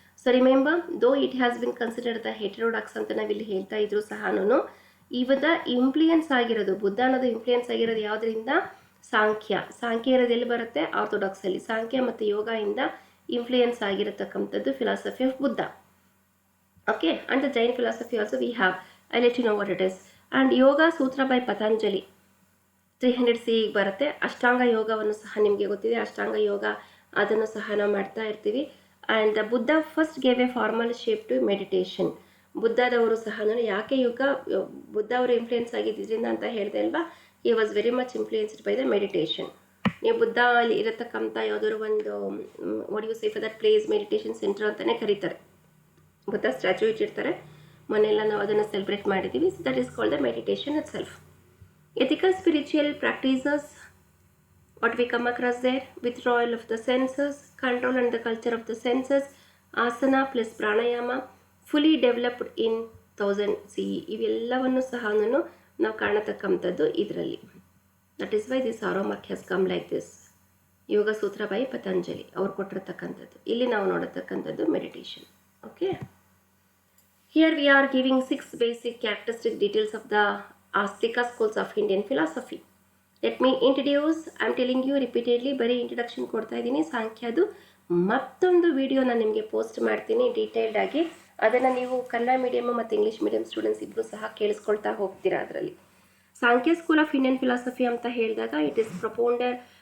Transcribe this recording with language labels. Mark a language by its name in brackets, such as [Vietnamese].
[English] so remember, though it has been considered the heterodox [Kannada] ಅಂತ ನಾವಿಲ್ಲಿ ಹೇಳ್ತಾ ಇದ್ರು ಸಹನೂ, ಇವದ ಇನ್ಫ್ಲೂಯೆನ್ಸ್ ಆಗಿರೋದು, ಬುದ್ಧ ಅನ್ನೋದು ಇನ್ಫ್ಲೂಯೆನ್ಸ್ ಆಗಿರೋದು ಯಾವುದರಿಂದ? ಸಾಂಖ್ಯ. ಸಾಂಖ್ಯ ಇರೋದು ಎಲ್ಲಿ ಬರುತ್ತೆ? ಆರ್ಥೋಡಾಕ್ಸಲ್ಲಿ. ಸಾಂಖ್ಯ ಮತ್ತು ಯೋಗ ಇಂದ influence ಆಗಿರತಕ್ಕಂಥದ್ದು philosophy of Buddha. [English] Okay, and the Jain philosophy also we have. I'll let you know what it is. And Yoga Sutra by Patanjali 300 CE ಬರುತ್ತೆ. [Kannada] ಅಷ್ಟಾಂಗ ಯೋಗವನ್ನು ಸಹ ನಿಮಗೆ ಗೊತ್ತಿದೆ. ಅಷ್ಟಾಂಗ ಯೋಗ ಅದನ್ನು ಸಹ ನಾವು ಮಾಡ್ತಾ ಇರ್ತೀವಿ. [English] And the Buddha first gave a formal shape to meditation. [Kannada] ಬುದ್ಧದವರು ಸಹ ಯಾಕೆ ಬುದ್ಧ ಅವರು ಇನ್ಫ್ಲೂಯೆನ್ಸ್ ಆಗಿದ್ದರಿಂದ ಅಂತ ಹೇಳಿದೆ ಅಲ್ವಾ, [English] He was very much influenced by the meditation. [Kannada] ನೀವು ಬುದ್ಧ ಅಲ್ಲಿ ಇರತಕ್ಕಂಥ ಯಾವುದಾದ್ರು ಒಂದು [English] what you say for that place [Kannada] meditation centre ಅಂತಲೇ ಕರೀತಾರೆ. ಬುದ್ಧ ಸ್ಟ್ಯಾಚ್ಯೂ ಇಟ್ಟಿರ್ತಾರೆ. ಮೊನ್ನೆಲ್ಲ ನಾವು ಅದನ್ನು ಸೆಲೆಬ್ರೇಟ್ ಮಾಡಿದ್ದೀವಿ. [English] So that is called the meditation itself. Ethical spiritual practices, what we come across there, withdrawal of the senses, control and the culture of the senses, asana plus pranayama, fully developed in 1000 CE. [Kannada] ಇವೆಲ್ಲವನ್ನು ಸಹ ನಾವು ಕಾಣತಕ್ಕಂಥದ್ದು ಇದರಲ್ಲಿ. [English] That is why this arrow mark has come like this. Yoga Sutra by Patanjali [Kannada] ಅವ್ರು ಕೊಟ್ಟಿರ್ತಕ್ಕಂಥದ್ದು. ಇಲ್ಲಿ ನಾವು ನೋಡತಕ್ಕಂಥದ್ದು meditation. [English] Okay, here we are giving 6 basic characteristic details of the Astika schools of Indian philosophy. Let me introduce. I am telling you repeatedly, [Kannada] ಬರೀ introduction ಕೊಡ್ತಾ ಇದ್ದೀನಿ. ಸಾಂಖ್ಯದು ಮತ್ತೊಂದು video ನಾನು ನಿಮಗೆ ಪೋಸ್ಟ್ ಮಾಡ್ತೀನಿ ಡೀಟೇಲ್ಡ್ ಆಗಿ. ಅದನ್ನು ನೀವು ಕನ್ನಡ ಮೀಡಿಯಮ್ ಮತ್ತು ಇಂಗ್ಲೀಷ್ ಮೀಡಿಯಂ ಸ್ಟೂಡೆಂಟ್ಸ್ ಇಬ್ಬರು ಸಹ ಕೇಳಿಸ್ಕೊಳ್ತಾ ಹೋಗ್ತೀರಾ. [English] ಅದರಲ್ಲಿ Samkhya school of Indian philosophy [Kannada] ಅಂತ ಹೇಳಿದಾಗ [English] It is propounder.